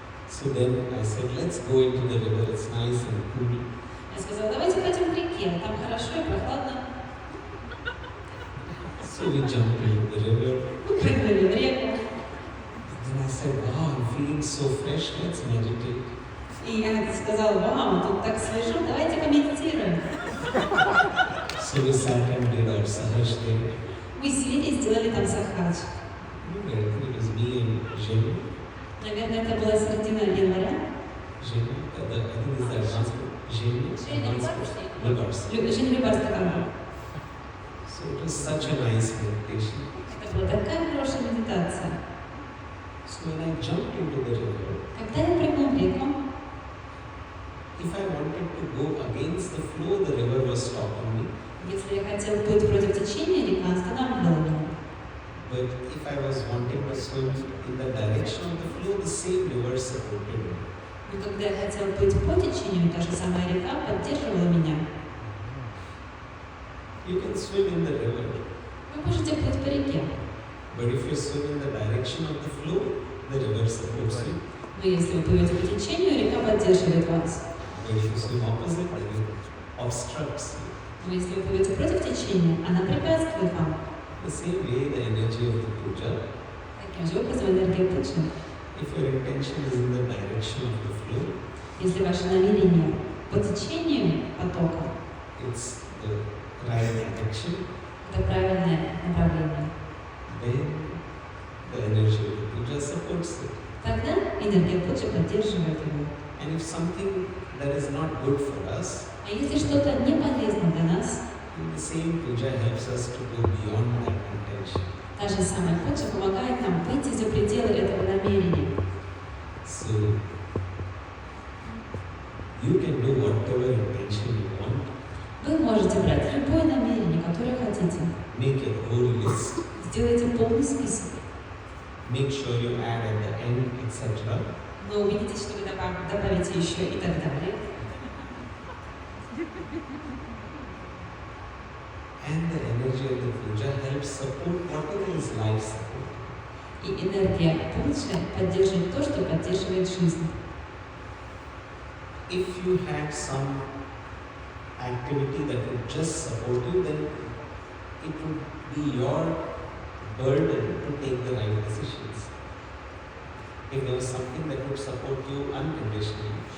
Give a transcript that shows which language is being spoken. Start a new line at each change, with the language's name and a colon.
English: So then I said, let's go into the river, it's nice and cool.
Russian: Я сказала, давайте пойдем к реке, там хорошо и прохладно.
English: So we jumped into the river.
Russian: Мы прыгнули в реку.
English: Then I said, wow, I'm feeling so fresh, let's meditate.
Russian: И я сказала, вау, тут так свежо, давайте помедитируем.
English: So we sat and did our sahaj there.
Russian: Мы сели и сделали там сахач.
English: I think it was me and Jim.
Russian: Наверное, это была середина января.
English: Jim, I think this is the advanced Jim.
Russian: Женя Любарska там был.
English: So it was such a nice meditation.
Russian: Это была такая хорошая медитация.
English: So when I jumped into the river,
Russian: Когда я прыгнул в реку,
English: if I wanted to go against the flow, the river was stopping me.
Russian: если я хотел плыть против течения, река останавливала меня.
English: But if I was wanting to swim in the direction of the flow, the same river supported me.
Russian: Но когда я хотел плыть по течению, та же самая река поддерживала меня.
English: You can swim in the river,
Russian: Вы можете плыть по реке,
English: but if you swim in the direction of the flow, the river supports you.
Russian: но если вы плывете по течению, река поддерживает вас.
English: But if you swim opposite, then it obstructs you.
Russian: Но если вы плывете против течения, она препятствует вам.
English: The same way, the energy of the puja,
Russian: Таким же образом энергия пучи.
English: if your intention is in the direction of the flow,
Russian: Если ваше намерение по течению потока,
English: it's the right direction,
Russian: это правильное направление,
English: then the energy of the puja supports it.
Russian: тогда энергия пучи поддерживает его.
English: And if something that is not good for us,
Russian: А если что-то не полезно для нас,
English: then the same puja helps us to go beyond that intention.
Russian: та же самая пуча помогает нам выйти за пределы этого намерения.
English: So you can do whatever intention you want,
Russian: Вы можете брать любое намерение, которое хотите.
English: make a whole list,
Russian: Сделайте полный список,
English: make sure you add at the end, etc.
Russian: но убедитесь, что вы добавите еще и так далее.
English: And the energy of the puja helps support whatever is life support.
Russian: И энергия пучи поддерживает то, что поддерживает жизнь.
English: If you had some activity that would just support you, then it would be your burden to take the right decisions. If there was something that would support you unconditionally,